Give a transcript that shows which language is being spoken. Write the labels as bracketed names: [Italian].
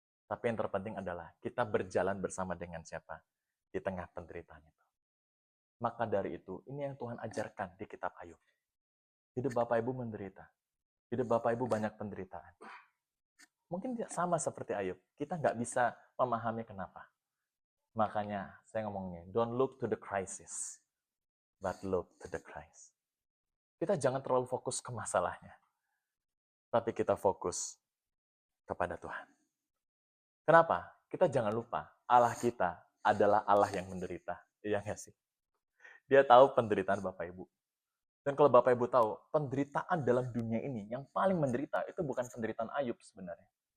[Indonesian] Tapi yang terpenting adalah kita berjalan bersama dengan siapa di tengah penderitaan itu. Maka dari itu, ini yang Tuhan ajarkan di kitab Ayub. Hidup Bapak Ibu menderita. Hidup Bapak Ibu banyak penderitaan. Mungkin sama seperti Ayub. Kita nggak bisa memahami kenapa. Makanya saya ngomongnya, [English] don't look to the crisis, but look to the Christ. [Indonesian] Kita jangan terlalu fokus ke masalahnya. Tapi kita fokus kepada Tuhan. Kenapa? Kita jangan lupa, Allah kita adalah Allah yang menderita. Iya nggak sih? Dia tahu penderitaan Bapak Ibu. Dan kalau Bapak Ibu tahu, penderitaan dalam dunia ini yang paling menderita itu bukan penderitaan Ayub sebenarnya.